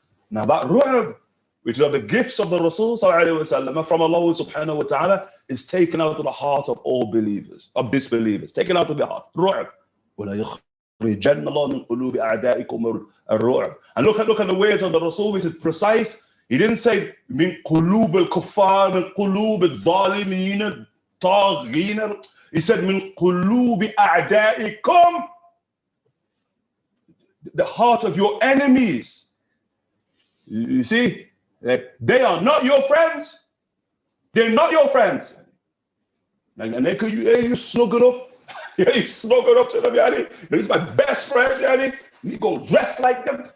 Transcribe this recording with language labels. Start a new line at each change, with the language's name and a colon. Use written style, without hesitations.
English: Now that ru'b, which are the gifts of the Rasul ﷺ from Allah subhanahu wa ta'ala, is taken out of the heart of all believers, of disbelievers, taken out of the heart.
Arabic: Ru'b. وَلَا يُخْرِجَنَّ اللَّهُ مِنْ قُلُوبِ أَعْدَائِكُمُ الرُّعْبِ.
English: And look at the words of the Rasul, which is precise. He didn't say
Arabic: مِنْ قُلُوبِ الْكُفَّارِ مِنْ قُلُوبِ الظَّالِمِينَ الطَّاغِينَ.
English: He said
Arabic: مِنْ قُلُوبِ أَعْدَائِكُمْ.
English: The heart of your enemies. You see, they are not your friends. They're not your friends. And they could you snuggle up. You snuggle up to them, He's my best friend, Me gonna dress like them.